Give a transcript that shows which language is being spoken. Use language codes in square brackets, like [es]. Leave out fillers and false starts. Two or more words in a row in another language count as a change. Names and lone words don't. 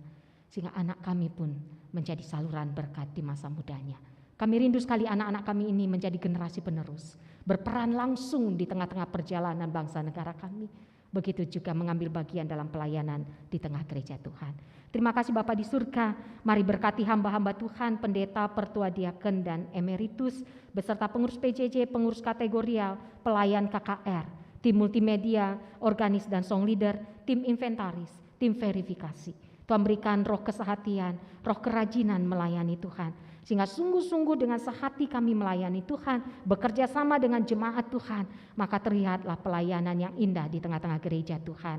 [id] Sehingga anak kami pun menjadi saluran berkat di masa mudanya. Kami rindu sekali anak-anak kami ini menjadi generasi penerus, berperan langsung di tengah-tengah perjalanan bangsa negara kami. Begitu juga mengambil bagian dalam pelayanan di tengah gereja Tuhan. Terima kasih Bapa di surga, mari berkati hamba-hamba Tuhan, pendeta, pertua diaken dan emeritus, beserta pengurus PJJ, pengurus kategorial, pelayan KKR, tim multimedia, organis dan song leader, tim inventaris, tim verifikasi. Tuhan berikan roh kesehatian, roh kerajinan melayani Tuhan. Sehingga sungguh-sungguh dengan sehati kami melayani Tuhan, bekerja sama dengan jemaat Tuhan, maka terlihatlah pelayanan yang indah di tengah-tengah gereja Tuhan.